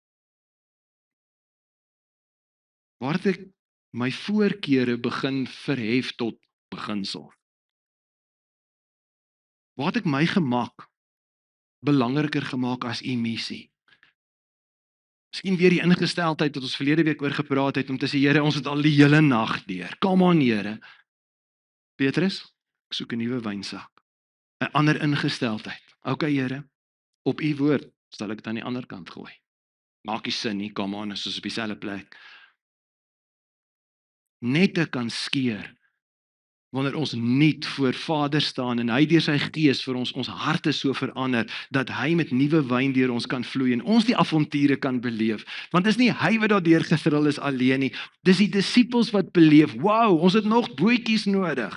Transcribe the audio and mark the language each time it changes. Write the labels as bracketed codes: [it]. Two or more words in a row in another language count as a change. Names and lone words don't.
[af] Waar het ek my voorkeure begin verhef tot beginsel. Waar het ek my gemak belangriker gemaak as u missie? Miskien weer die ingesteldheid wat ons verlede week oor gepraat het, om te sê, Here, ons het al die hele nag deur. [en] Come on, [af] Here. Petrus, ek soek 'n nuwe wynsak. 'n Ander ingesteldheid. Okay, Here, op u woord sal ek dit aan die ander kant gooi. Maak nie sin nie, [en] come on, [af] is ons op dieselfde plek. Net te kan skeer wanneer ons nuut voor Vader staan en hy deur sy gees vir ons harte so verander, dat hy met nuwe wyn deur ons kan vloei en ons die avonture kan beleef. Want dis nie hy wat daardeur getrill is alleen nie, dis die disippels wat beleef, wow, ons het nog bootjies nodig.